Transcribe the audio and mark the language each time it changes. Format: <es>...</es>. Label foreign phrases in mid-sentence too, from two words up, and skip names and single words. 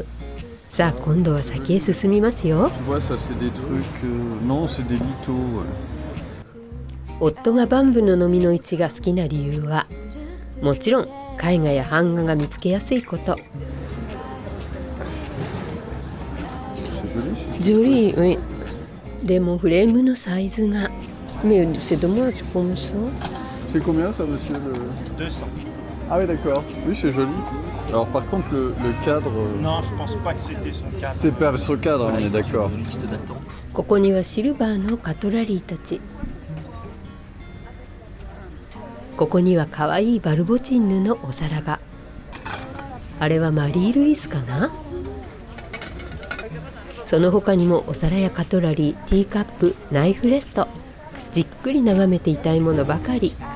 <ja>さあ今度は先へ進みますよ。夫がバンブの飲みの市が好きな理由は、もちろん絵画や版画が見つけやすいこと。</ja> <fr>Jolie, oui.</fr> <ja>でもフレームのサイズが。</ja> <fr>Mais c'est dommage comme ça. C'est combien ça, monsieur? 200. Ah oui, d'accord. Oui, c'est joli. Alors par contre, le cadre... Non, je pense pas que c'était son cadre. C'est pas son cadre, on est d'accord.</fr> <ja>ここにはシルバーのカトラリーたち。ここにはかわいいバルボチンヌのお皿が。あれはマリー・ルイスかな。その他にもお皿やカトラリー、ティーカップ、ナイフレスト、じっくり眺めていたいものばかり。</ja>